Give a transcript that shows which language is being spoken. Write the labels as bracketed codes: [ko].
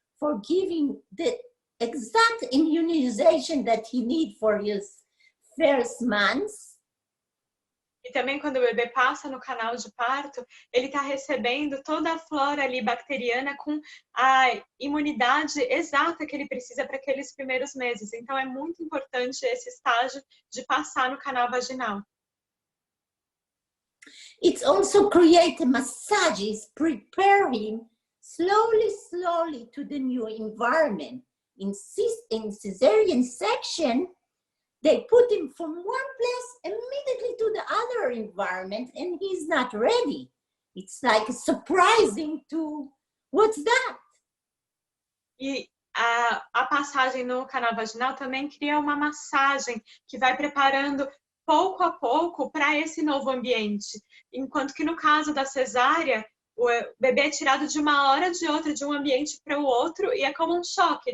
[en] for giving the exact immunization that he needs for his first months. [pt] E também quando o bebê passa no canal de parto, ele está recebendo toda a flora ali bacteriana com a imunidade exata que ele precisa para aqueles primeiros meses. Então é muito importante esse estágio de passar no canal vaginal. [en] It's also create massages, prepare him slowly to the new environment. In cesarean section, they put him from one place immediately to the other environment, and he's not ready. It's like surprising to, what's that? [pt] E a passagem no canal vaginal também cria uma massagem que vai preparando pouco a pouco para esse novo ambiente. Enquanto que no caso da cesárea, o bebê é tirado de uma hora de outra, de um ambiente para o outro, e é como um choque.